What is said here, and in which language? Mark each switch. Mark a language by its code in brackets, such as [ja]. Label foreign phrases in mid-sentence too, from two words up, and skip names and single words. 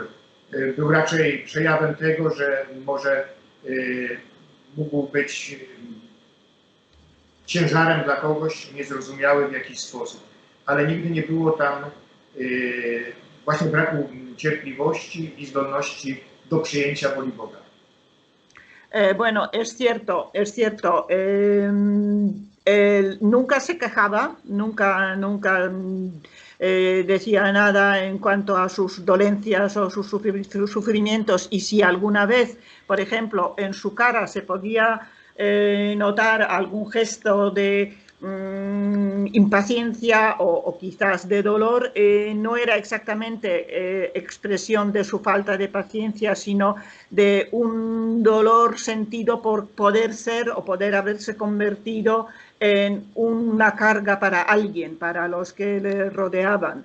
[pl] Był raczej przejawem tego, że może mógł być ciężarem dla kogoś niezrozumiały w jakiś sposób. Ale nigdy nie było tam właśnie braku cierpliwości i zdolności do przyjęcia woli Boga. [es] Bueno, es cierto, es cierto. Nunca se quejaba, nunca decía nada en cuanto a sus dolencias o sus sufrimientos, y si alguna vez, por ejemplo, en su cara se podía notar algún gesto de impaciencia o quizás de dolor, no era exactamente expresión de su falta de paciencia, sino de un dolor sentido por poder ser o poder haberse convertido en una carga para alguien, para los que le rodeaban.